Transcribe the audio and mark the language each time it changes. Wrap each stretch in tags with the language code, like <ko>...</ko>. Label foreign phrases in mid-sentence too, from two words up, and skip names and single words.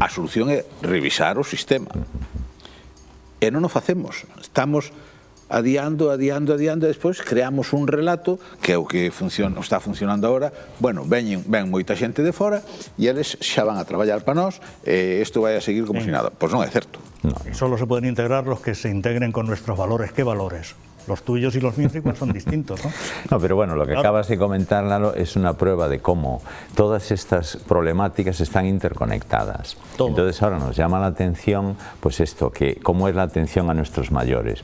<gl>A solución é revisar o sistema. E non o facemos, estamos adiando, e despois creamos un relato que é o que está funcionando agora. Bueno, ven moita xente de fora e eles xa van a traballar para nós e isto vai a seguir como se nada. Pois non é certo.</gl> <es>Solo se pueden integrar los que se integren con nuestros valores. ¿Qué valores? Los tuyos y los míos igual son distintos, ¿no? No, pero bueno, lo que acabas de comentar, Lalo, es una prueba de cómo todas estas problemáticas están interconectadas. Entonces ahora nos llama la atención, pues esto, que cómo es la atención a nuestros mayores.</es>